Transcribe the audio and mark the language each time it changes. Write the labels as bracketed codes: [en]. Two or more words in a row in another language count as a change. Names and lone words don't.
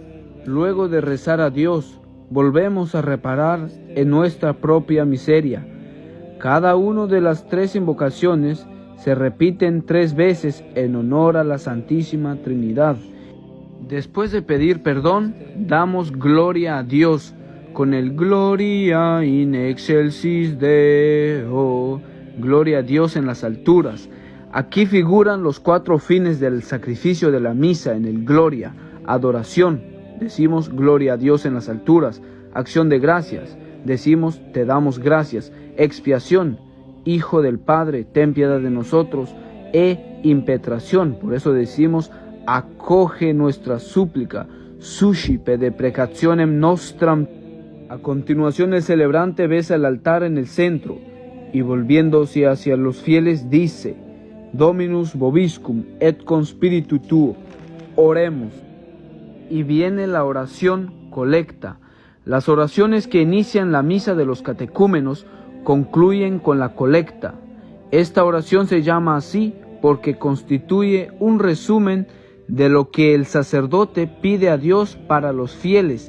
[es] Luego de rezar a Dios, volvemos a reparar en nuestra propia miseria. Cada una de las 3 invocaciones se repiten 3 veces en honor a la Santísima Trinidad. Después de pedir perdón, damos gloria a Dios con el [la] Gloria in excelsis Deo, [es] gloria a Dios en las alturas. Aquí figuran los 4 fines del sacrificio de la misa en el Gloria: adoración, decimos gloria a Dios en las alturas; acción de gracias, decimos te damos gracias; expiación, Hijo del Padre, ten piedad de nosotros; e impetración, por eso decimos acoge nuestra súplica, [la] suscipe deprecationem nostram. [es] A continuación el celebrante besa el altar en el centro y volviéndose hacia los fieles dice: [la] Dominus vobiscum et con spiritu tuo. [es] Oremos. Y viene la oración colecta, Las oraciones que inician la misa de los catecúmenos concluyen con la colecta. Esta oración se llama así porque constituye un resumen de lo que el sacerdote pide a Dios para los fieles.